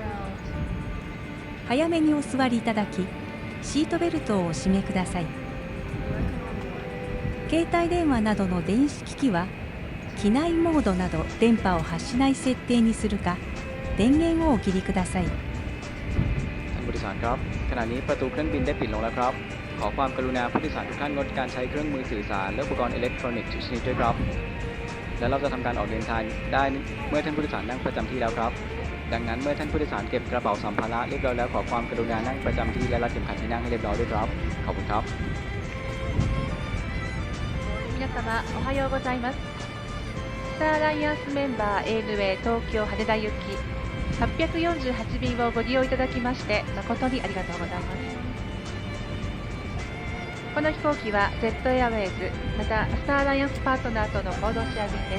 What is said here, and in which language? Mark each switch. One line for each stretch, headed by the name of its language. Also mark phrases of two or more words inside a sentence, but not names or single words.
Japanese: 早めにお座りいただき、シートベルトをお締めください。携帯電話などの電子機器は機内モードなど電波を発しない設定にするか、電源をお切りください。
Thai: ท่านผู้โดยสารครับขณะนี้ประตูเครื่องบินได้ปิดลงแล้วครับขอความกรุณาผู้โดยสารทุกท่านงดการใช้เครื่องมือสื่อสารและอุปกรณ์อิเล็กทรอนิกส์ทุกชนิดด้วยครับและเราจะทำการออกเดินทางได้เมื่อท่านผู้โดยสารนั่งประจำที่แล้วครับดังนั้นเมื่อท่านผู้โดยสารเก็บกระเป๋าสัมภาระเรียบร้อยแล้วขอความกรุณานั่งประจำที่และรัดเข็มขัดที่นั่งให้เรียบร้อยด้วยครับขอบคุณครับ
Japanese: 皆様おはようございます。スターアライアンスメンバー ANA 東京羽田行き848便をご利用いただきまして誠にありがとうございます。この飛行機はジェットエアウェイズまたスターアライアンスパートナーとの合同シェア便です。